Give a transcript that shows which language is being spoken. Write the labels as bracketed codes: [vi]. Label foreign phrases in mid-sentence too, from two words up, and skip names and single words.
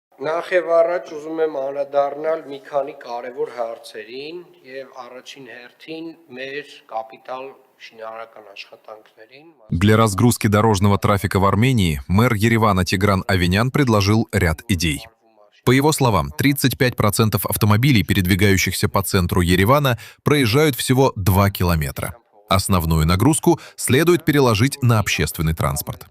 [hy] Նախ եւ առաջ ուզում եմ անդրադառնալ մի քանի կարևոր հարցերին եւ առաջին հերթին մեր կապիտալ շինարարական աշխատանքներին. [ru] Для разгрузки дорожного трафика в Армении мэр Еревана Тигран Авенян предложил ряд идей. По его словам, 35% автомобилей, передвигающихся по центру Еревана, проезжают всего 2 километра. Основную нагрузку следует переложить на общественный транспорт.